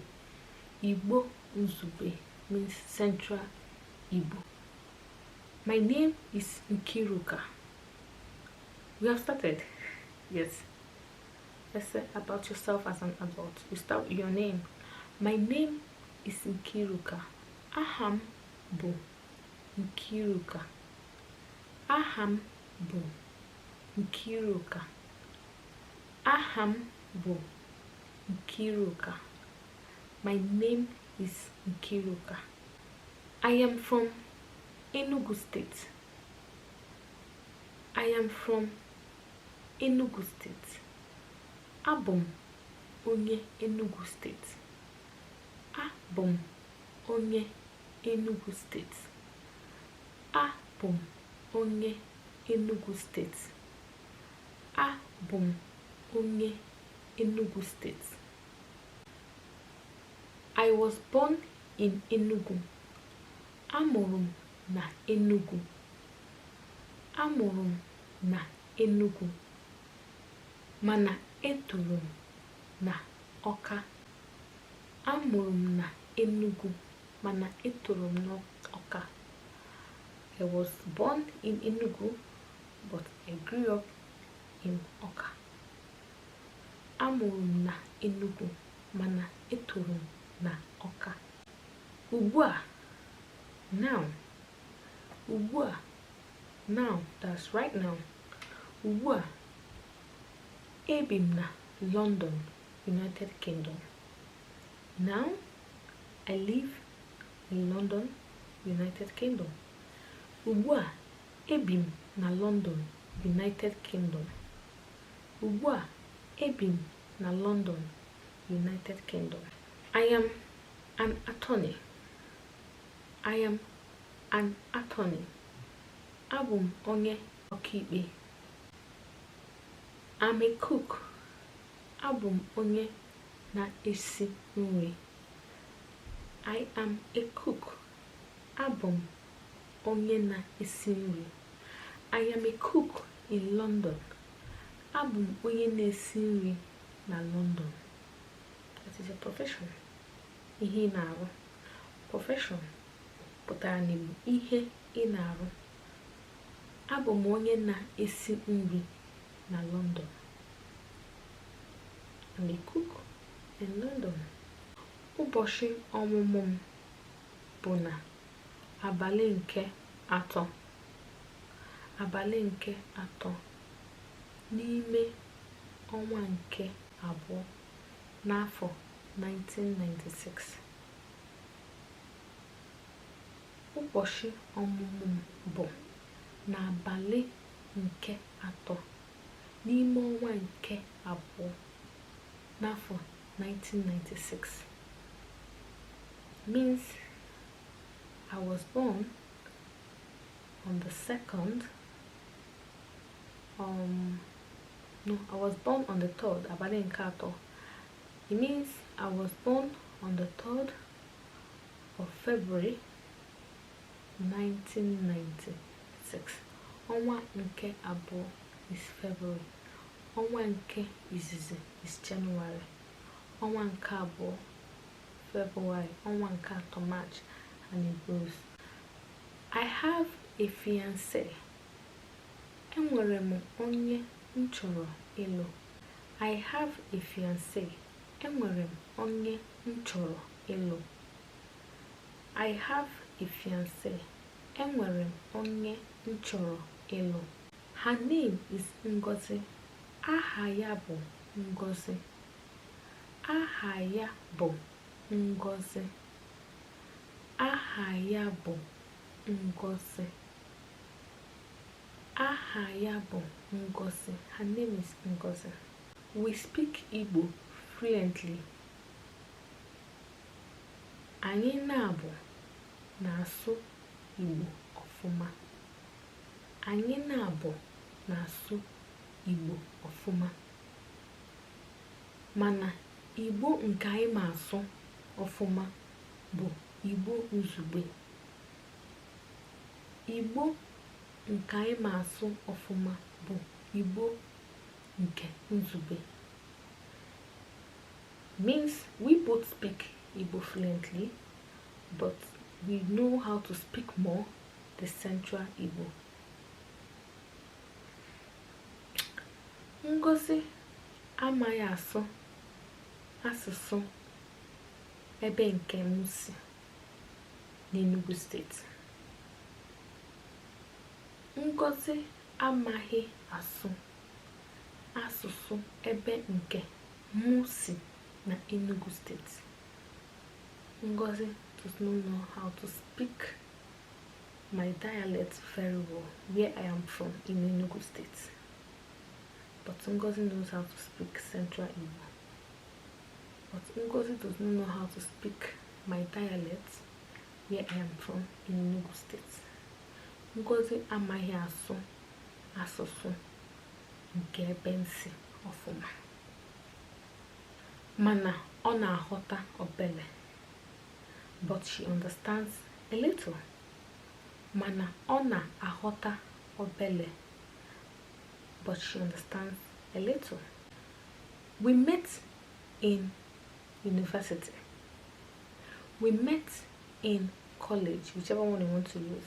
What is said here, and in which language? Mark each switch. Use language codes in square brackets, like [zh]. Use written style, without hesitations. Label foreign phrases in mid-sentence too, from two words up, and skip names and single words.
[en] Igbo Nzube means Central Igbo. My name is Nkiruka. We have started. Yes. Let's say about yourself as an adult. You start with your name. My name is Nkiruka. [ig] Aham bu Nkiruka. Aham bu Nkiruka. Aham bu Nkiruka. [en] My name is Nkiruka. I am from Enugu State. I am from Enugu State. [ig] Abum onye Enugu State. Abum onye Enugu State. Abum onye Enugu State. Abum onye Enugu State. [en] I was born in Enugu. [ig] Amụrụ m na Enugu. Amụrụ m na Enugu. Mana etoro m na Ọka. Amụrụ m na Enugu. Mana etoro m na Ọka. [en] I was born in Enugu, but I grew up in Ọka. [ig] Amụrụ m na Enugu. mana etoro m na Ọka. Ugbu a, now. Ugbu a, [en] now, that's right now. [ig] Ugbu a, ebi m na London, United Kingdom. [en] Now, I live in London, United Kingdom. [ig] Ugbu a, ebi m na London, United Kingdom. Ugbu a, ebi m na London, United Kingdom. [en] I am an attorney. I am an attorney. [ig] Abụ m onye ọkaikpe. [en] I'm a cook. [ig] Abụ m onye na-esi nri. [en] I am a cook. [ig] Abụ m onye na-esi nri. [en] I am a cook in London. [ig] Abụ m onye na-esi nri na London. [en] That is a profession. [ig] Ihe ị na-arụ. Profession pụtara n'Igbo ihe ị na-arụ. Abụ m onye na-esi nri na London. [en] I'm a cook in London. [ig] Ụbọchị ọmụmụ m bụ na abalị nke atọ. Abalị nke atọ n'ime ọnwa nke abụọ n'afọ 1996. Ụbọchị ọmụmụ m bụ n'abalị nke atọ n'ime ọnwa nke abụọ n'afọ 1996. [en] Means I was born on the 2nd. I was born on the 3rd. [ig] Abalị nke atọ. [en] It means I was born on the 3rd of February 1996. [ig] Ọnwa nke abụọ [en] is February. [ig] Ọnwa nke izizi [en] is January. [ig] Ọnwa nke abụọ February. Ọnwa nke atọ [en] March, and it goes. I have a fiancé. [ig] Enwere m onye m chọrọ ịlụ. [en] I have a fiancé. [ig] Enwere m onye m chọrọ ịlụ. [en] I have a fiancé. [ig] Enwere m onye m chọrọ ịlụ. [en] Her name is Ngozi. [ig] Aha ya bụ Ngozi. Aha ya bụ Ngozi. Aha ya bụ Ngozi. Aha ya bụ Ngozi. [en] Her name is Ngozi. We speak Igbo fluently. [ig] Anyị na-abụ na-asụ Igbo ọfụma. Anyị na-abụ na-asụ Igbo ọfụma. Mana Igbo nke anyị ma asụ ọfụma bụ Igbo nzugbe. Igbo nke anyị ma asụ ọfụma bụ Igbo nke nzugbe. [en] Means we both speak Igbo fluently, but we know how to speak more the Central Igbo. [ig] Ngozi amaghị asụ asụsụ ebe nke m si n'Enugu steeti. Ngozi amaghị asụ asụsụ ebe nke m si na Enugu steeti. [en] Ngozi does not know how to speak my dialect very well where I am from in Enugu state. But Ngozi knows how to speak Central Igbo. But Ngozi does not know how to speak my dialect where I am from in Enugu state. [ig] Ngozi amaghị asụ asụsụ nke ebe m si ọfụma. Mana ọ na-aghọta obele. [en] But she understands a little. [ig] Mana ọ na-aghọta obele. [en] But she understands a little. We met in university. We met in college, whichever one you want to use.